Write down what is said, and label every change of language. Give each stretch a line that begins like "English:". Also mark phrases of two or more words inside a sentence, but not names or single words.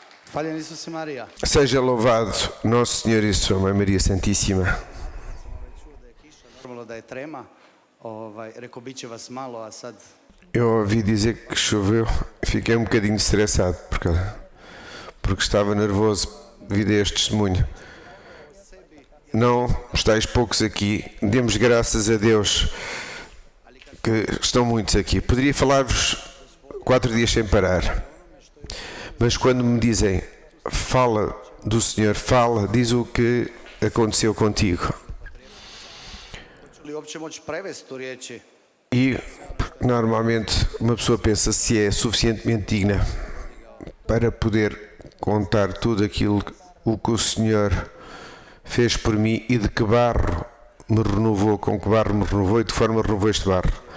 Croatian: Faljen Isus i Marija.
Portuguese: Seja louvado Nosso Senhor e Sua Mãe Maria Santíssima.
Croatian: Normalno da je trema, rekao bit će vas malo, a sad
Portuguese: Eu ouvi dizer que choveu e fiquei um bocadinho estressado porque estava nervoso devido a este testemunho. Não estáis poucos aqui, demos graças a Deus que estão muitos aqui. Poderia falar-vos 4 dias sem parar, mas quando me dizem fala do Senhor, fala, diz o que aconteceu contigo.
Croatian: hoću li uopće moći prevesti tu riječi?
Portuguese: E normalmente uma pessoa pensa se é suficientemente digna para poder contar tudo aquilo o que o Senhor fez por mim e de que barro me renovou, com que barro me renovou e de que forma renovou este barro.